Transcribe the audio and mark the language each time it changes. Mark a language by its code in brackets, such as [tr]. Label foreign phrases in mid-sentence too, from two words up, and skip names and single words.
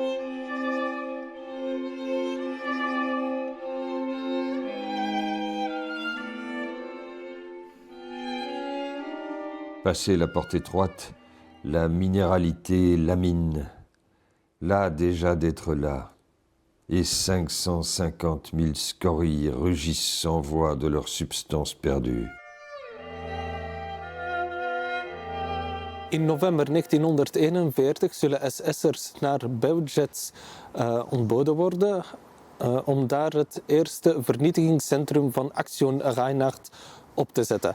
[fr] Passé la porte étroite, la minéralité lamine. Là déjà d'être là. Et 550 000 scories rugissent sans voix de leur substance perdue. [nl] In november 1941 zullen SS'ers naar Belzec ontboden worden om daar het eerste vernietigingscentrum van Aktion Reinhard op te zetten.